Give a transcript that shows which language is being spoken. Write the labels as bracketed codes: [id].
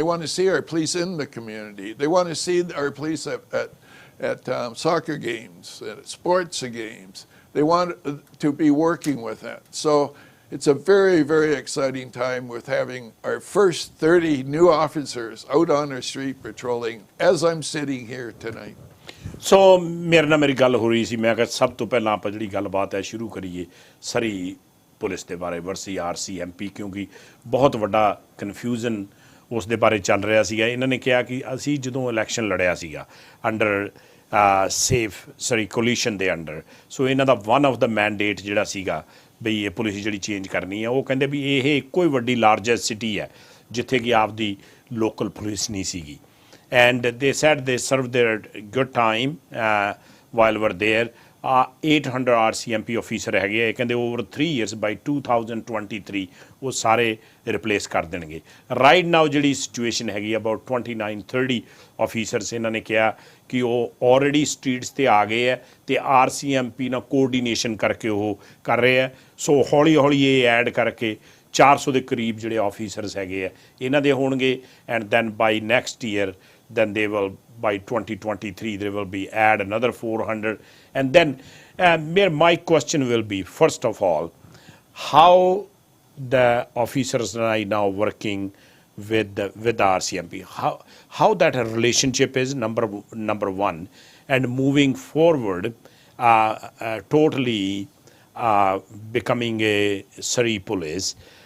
[en] They want to see our police in the community. They want to see our police at soccer games, at sports games. They want to be working with that. So it's a very, very exciting time with having our first 30 new officers out on our street patrolling as I'm sitting here tonight. [pa] ਸੋ ਮੇਰੇ ਨਾਲ ਮੇਰੀ ਗੱਲ ਹੋ ਰਹੀ ਸੀ ਮੈਂ ਕਿਹਾ ਸਭ ਤੋਂ ਪਹਿਲਾਂ ਆਪਾਂ ਜਿਹੜੀ ਗੱਲਬਾਤ ਹੈ ਸ਼ੁਰੂ ਕਰੀਏ ਸਰੀ ਪੁਲਿਸ ਦੇ ਬਾਰੇ ਵਰਸੀ RCMP ਕਿਉਂਕਿ ਬਹੁਤ ਵੱਡਾ ਕਨਫਿਊਜ਼ਨ ਉਸ ਦੇ ਬਾਰੇ ਚੱਲ ਰਿਹਾ ਸੀਗਾ ਇਹਨਾਂ ਨੇ ਕਿਹਾ ਕਿ ਅਸੀਂ ਜਦੋਂ ਇਲੈਕਸ਼ਨ ਲੜਿਆ ਸੀਗਾ ਅੰਡਰ ਸੇਫ ਸਰੀ ਕੋਲੀਸ਼ਨ ਦੇ ਅੰਡਰ ਸੋ ਇਹਨਾਂ ਦਾ ਵਨ ਆਫ ਦਾ ਮੈਂਡੇਟ ਜਿਹੜਾ ਸੀਗਾ ਬਈ ਇਹ ਪੁਲਿਸ ਜਿਹੜੀ ਚੇਂਜ ਕਰਨੀ ਹੈ ਉਹ ਕਹਿੰਦੇ ਵੀ ਇਹ ਇੱਕੋ ਹੀ ਵੱਡੀ ਲਾਰਜੈਸਟ ਸਿਟੀ ਹੈ ਜਿੱਥੇ ਕਿ ਆਪਦੀ ਲੋਕਲ ਪੁਲਿਸ ਨਹੀਂ ਸੀਗੀ [en] and they said they served their good time while we're there 800 RCMP officer [pa] ਹੈਗੇ ਆ ਕਹਿੰਦੇ [en] over 3 years by 2023 [pa] ਉਹ ਸਾਰੇ ਰਿਪਲੇਸ ਕਰ ਦੇਣਗੇ ਰਾਈਟ ਨਾਓ ਜਿਹੜੀ ਸਿਚੁਏਸ਼ਨ ਹੈਗੀ ਅਬਾਊਟ 29-30 ਆਫੀਸਰਸ ਇਹਨਾਂ ਨੇ ਕਿਹਾ ਕਿ ਉਹ ਆਲਰੇਡੀ ਸਟਰੀਟਸ ਤੇ ਆ ਗਏ ਹੈ ਤੇ RCMP ਨਾਲ ਕੋਆਰਡੀਨੇਸ਼ਨ ਕਰਕੇ ਉਹ ਕਰ ਰਹੇ ਹੈ ਸੋ ਹੌਲੀ ਹੌਲੀ ਇਹ ਐਡ ਕਰਕੇ 400 ਦੇ ਕਰੀਬ ਜਿਹੜੇ ਆਫੀਸਰਸ ਹੈਗੇ ਆ ਇਹਨਾਂ ਦੇ ਹੋਣਗੇ [en] And then by next year then they will by 2023 there will be add another 400 and then my question will be first of all how the officers are now working with the RCMP, how that relationship is number one, and moving forward totally becoming a Surrey police.